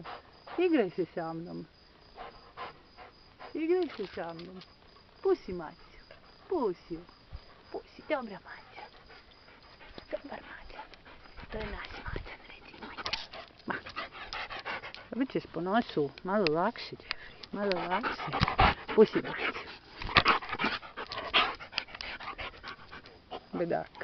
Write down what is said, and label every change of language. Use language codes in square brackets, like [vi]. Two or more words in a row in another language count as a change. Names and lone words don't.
[hr] Igraj se sa mnom. Igraj se sa mnom. Pusi Macu. Pusi. Pusi. Dobra Maća. Dobar Maća. To je naš Maćan, reci Maća. Ma. Dobit ćeš po nosu. Malo lakše, Jeffrey. Malo lakše. Pusi Maću. Bedak.